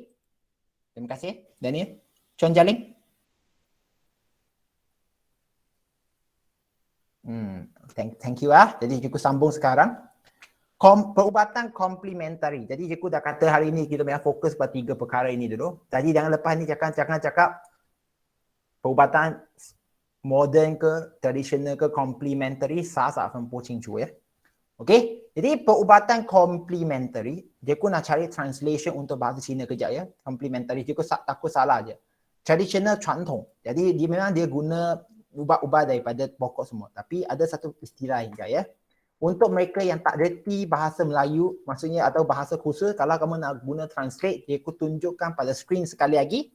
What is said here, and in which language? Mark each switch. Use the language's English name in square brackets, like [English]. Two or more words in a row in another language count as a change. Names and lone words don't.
[Malay] Terima kasih Daniel. Chong Jaling. [English] Thank you [Malay] lah. Jadi cikgu sambung sekarang. Perubatan komplementari. Jadi cikgu dah kata hari ini kita memang fokus pada 3 perkara ini dulu. Jadi jangan lepas ni cakap perubatan modern ke, tradisional ke, complementary, [Chinese] 啥啥分不清楚 ya. [Malay] Okey, jadi perubatan complementary, dia aku nak cari translation untuk bahasa Cina kejap ya. Complementary, dia aku takut salah je. [English] Traditional 传统. [Malay] Jadi dia memang dia guna ubat-ubat daripada pokok semua. Tapi ada satu istilah hingga ya. Untuk mereka yang tak reti bahasa Melayu, maksudnya atau bahasa khusus, kalau kamu nak guna translate, dia aku tunjukkan pada screen sekali lagi.